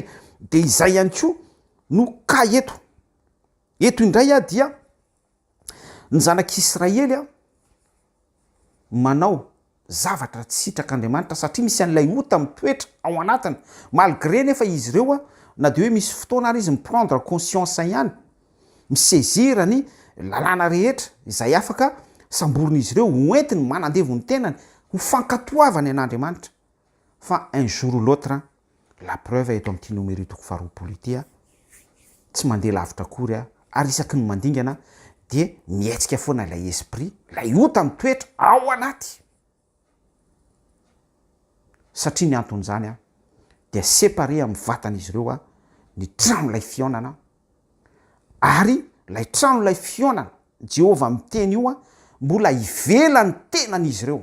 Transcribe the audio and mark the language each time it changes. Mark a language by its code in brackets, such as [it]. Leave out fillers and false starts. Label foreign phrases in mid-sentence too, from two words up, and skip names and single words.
[mg] Dia izay ihany koa no ka eto indray dia ny zanak'Israely manao zavatra tsy sitrak'Andriamanitra satria misy an'ilay ota mitoetra ao anatiny, malgré nefa izy ireo na dia hoe misy fotoana ary izy miprendre conscience ihany, misaisir ny lalàna rehetra izay afaka samboriny izy ireo hoentiny manandevo ny tenany ho fankatoavany an'Andriamanitra. Fa [fr] un jour ou l'autre la preuve [mg] eto amin'ity numéro toko faharoapolo ity tsy mandeha lavitra akory ary isaky ny mandingana dia mietsika foana ilay esprit, ilay ota mitoetra ao anaty. Satria ny anton'izany dia séparé amin'ny vatan'izy ireo ny tranon'ilay fionana ary ilay tranon'ilay fionana Jehovah miteny io mbola ivelany tenan'izy ireo.